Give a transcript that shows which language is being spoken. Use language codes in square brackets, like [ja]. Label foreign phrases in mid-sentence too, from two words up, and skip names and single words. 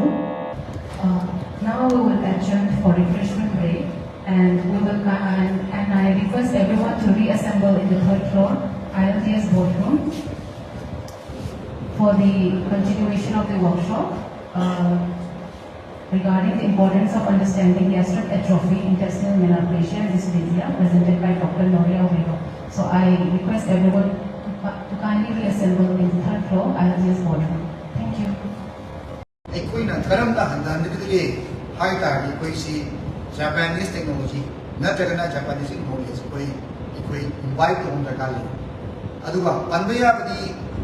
[en] Now we will adjourn for refreshment break, and I request everyone to reassemble in the third floor, ILTS boardroom, for the continuation of the workshop regarding the importance of understanding gastric atrophy, intestinal malabsorption, and dyslipidemia, presented by Dr. Nuria Widio. So I request everyone to kindly reassemble in the third floor, ILTS boardroom. Thank you. [mni] ꯑꯩꯈꯣꯏꯅ ꯀꯔꯝꯅ ꯍꯟꯊꯍꯟꯒꯗꯒꯦ ꯍꯥꯏꯇꯥꯔꯗꯤ [en] Japanese technology [mni] ꯅꯠꯇ꯭ꯔꯒꯅ [en] Japanese knowledge [mni] ꯑꯩꯈꯣꯏ invite ꯇꯧꯕ ꯗꯔꯀꯥꯔ ꯂꯩ ꯑꯗꯨꯒ ꯄꯟꯕ ꯌꯥꯕꯗꯤ